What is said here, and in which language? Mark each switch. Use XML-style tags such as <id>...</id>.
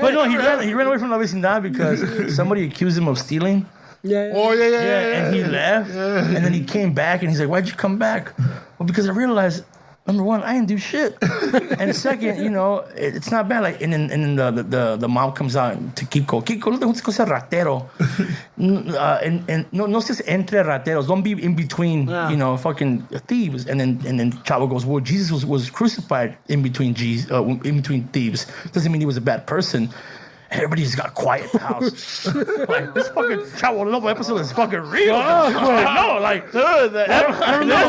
<en>But no, he ran away from La Vecindad because somebody accused him of stealing. Yeah. Oh yeah. And he left. And then he came back and he's like, "Why'd you come back?" Well, because I realized, number one, I didn't do shit. And second, you know, it's not bad. Like, and then the mom comes out to Kiko.</en> <es>Kiko, no te juntes con ese ratero. And no estés entre rateros.</es> <en>Don't be in between, you know, fucking thieves. And then Chavo goes, well, Jesus was crucified in between thieves. Doesn't mean he was a bad person. Everybody just got quiet in the house. Like, this fucking Chavo Lobo episode is fucking real. I know, like, dude, I don't know.</en>